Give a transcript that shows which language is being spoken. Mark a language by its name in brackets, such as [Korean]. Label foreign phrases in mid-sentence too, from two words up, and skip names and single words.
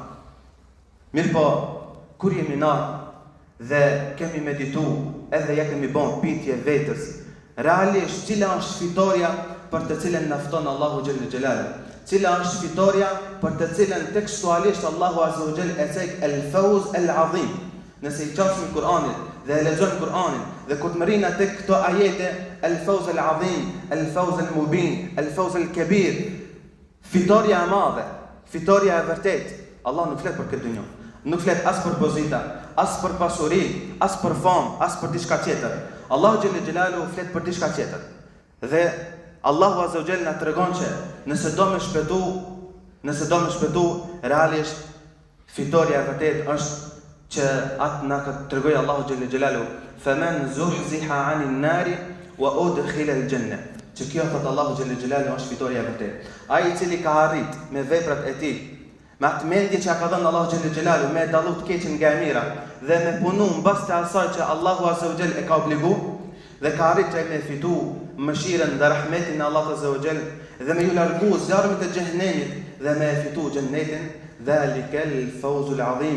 [Albanian] Mirpo kur jemi na dhe kemi meditu edhe ja kemi bon pitje vetës, realisht cila është fitoria për të cilën na fton [Arabic] الله جل جلاله, [Albanian] cila është fitoria për të cilën tekstualisht [Arabic] الله عز وجل [Albanian] e thek [Arabic] الفوز العظيم. [Albanian] Nëse I qasim Kur'anin dhe e lexojmë Kur'anin dhe kur të marrina tek këto ajete [Arabic] الفوز العظيم، الفوز المبين، الفوز الكبير, [Albanian] fitoria e madhe, fitoria e vërtet, Allah nuk flet për këtë dunjë. Nuk flet as për pozita, as për pasuri, as për famë, as për diçka tjetër. [Arabic] الله جل جلاله [Albanian] flet për diçka tjetër. Dhe [Arabic] الله عز وجل [Albanian] na tregon që nëse do me shpëtu, realisht fitoria e vërtet është që atë na tregoi [Arabic] الله جل جلاله: "فمن زحزح عن النار وأدخل الجنة." [Albanian] që kjo thot [Arabic] الله جل جلاله [Albanian] është fitoria e vërtetë. Ai I cili ka arrit me veprat e tij, me atë mendje që ka dhënë [Arabic] الله جل جلاله, [Albanian] me dallu të keqen nga e mira dhe me punu mbas të asaj që [Arabic] الله عز وجل [Albanian] e ka obligu dhe ka arrit që me fitu mëshirën dhe rahmetin e Allahut [Arabic] عز وجل [Albanian] dhe me ju largu zjarmit e xhehenemit dhe me fitu xhennetin, [Arabic] ذلك الفوز العظيم.